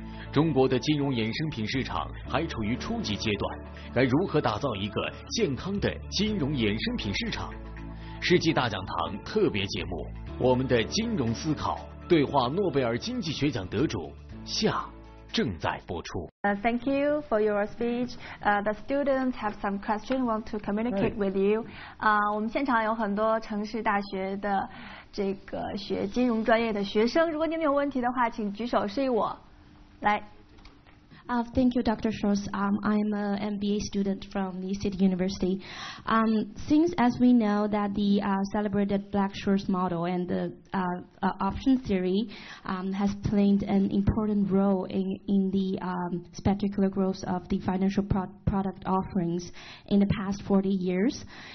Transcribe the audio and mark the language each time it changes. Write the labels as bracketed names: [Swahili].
[Chinese] 中国的金融衍生品市场还处于初级阶段，该如何打造一个健康的金融衍生品市场？世纪大讲堂特别节目，我们的金融思考对话诺贝尔经济学奖得主下正在播出。 [English] Thank you for your speech. The students have some question want to communicate with you. [Chinese] 我们现场有很多城市大学的这个学金融专业的学生，如果你们有问题的话，请举手示意我。来。 [English] Thank you, Dr. Schultz. I'm an MBA student from the City University. Since, as we know, that the celebrated Black-Scholes model and the option theory has played an important role in the spectacular growth of the financial product offerings in the past 40 years.